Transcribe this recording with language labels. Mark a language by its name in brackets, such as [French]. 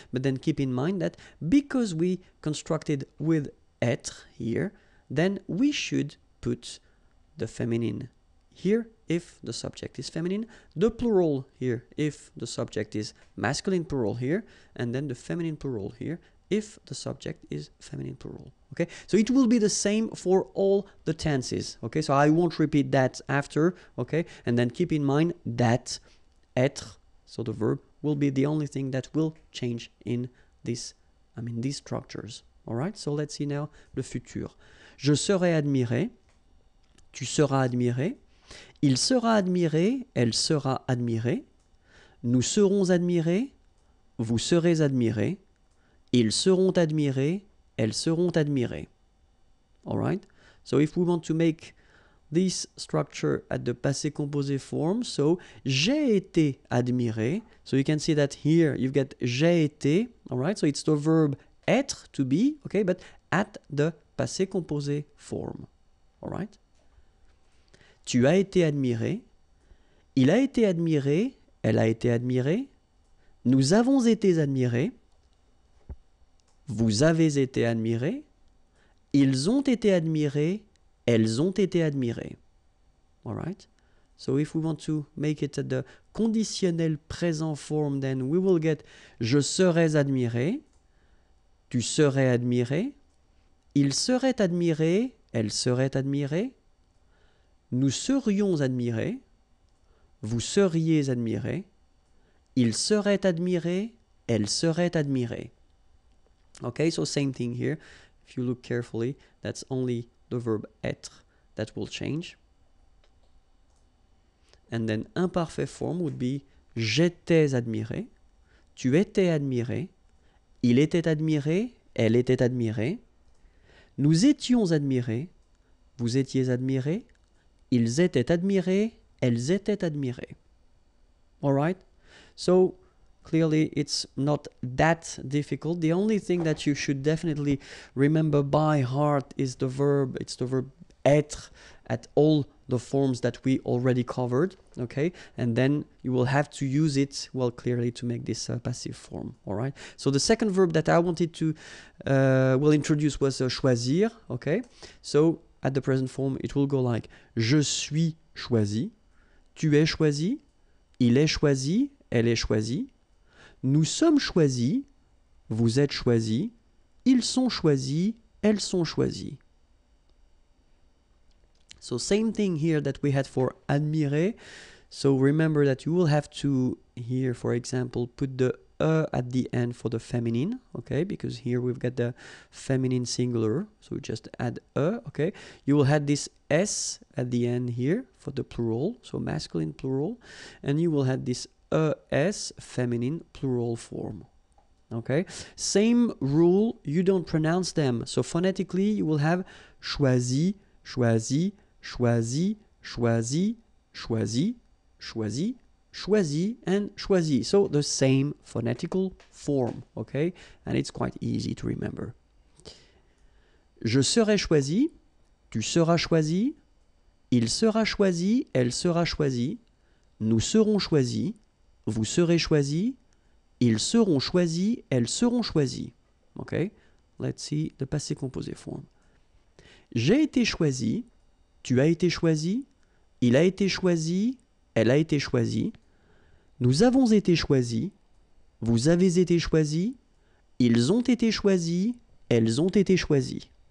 [English] But then keep in mind that because we constructed with être here, then we should put the feminine here if the subject is feminine, the plural here if the subject is masculine plural here, and then the feminine plural here if the subject is feminine plural, okay? So it will be the same for all the tenses, okay? So I won't repeat that after, okay? And then keep in mind that être, so the verb, will be the only thing that will change in this, these structures, all right? So let's see now le futur. [French] Je serai admiré, tu seras admiré, il sera admiré, elle sera admirée, nous serons admirés, vous serez admirés, ils seront admirés, elles seront admirées. [English] All right? So if we want to make this structure at the passé composé form, so [French] j'ai été admiré. [English] So you can see that here you've got j'ai été, all right? So it's the verb être, to be, okay? But at the passé composé form, all right? [French] Tu as été admiré, il a été admiré, elle a été admirée, nous avons été admirés, vous avez été admirés, ils ont été admirés, elles ont été admirées. [English] All right? So if we want to make it at the conditionnel présent form, then we will get [French] je serais admiré, tu serais admiré, Il serait admiré, elle serait admirée. Nous serions admirés. Vous seriez admiré. Il serait admiré, elle serait admirée. [English] Okay, so same thing here. If you look carefully, that's only the verb être that will change. And then imperfect form would be [French] j'étais admiré, tu étais admiré, il était admiré, elle était admirée, nous étions admirés, vous étiez admirés, ils étaient admirés, elles étaient admirées. [English] All right? So clearly it's not that difficult. The only thing that you should definitely remember by heart is the verb. It's the verb être at all the forms that we already covered, okay? And then you will have to use it, well, clearly to make this passive form, all right? So the second verb that I wanted to introduce was choisir, okay? So at the present form, it will go like [French] je suis choisi, tu es choisi, il est choisi, elle est choisie, nous sommes choisis, vous êtes choisis, ils sont choisis, elles sont choisies. [English] So same thing here that we had for admirer. So remember that you will have to, here for example, put the at the end for the feminine, okay? Because here we've got the feminine singular, so just add okay? You will have this s at the end here for the plural, so masculine plural, and you will have this s feminine plural form. Okay, same rule, you don't pronounce them. So phonetically, you will have choisi, choisi, choisi, choisi, choisi, choisi, choisi, and choisi. So the same phonetical form, okay? And it's quite easy to remember. [French] Je serai choisi, tu seras choisi, il sera choisi, elle sera choisie, nous serons choisis, vous serez choisis, ils seront choisis, elles seront choisies. [English] Okay? Let's see the passé composé form. [French] J'ai été choisi, tu as été choisi, il a été choisi, elle a été choisie, nous avons été choisis, vous avez été choisis, ils ont été choisis, elles ont été choisies.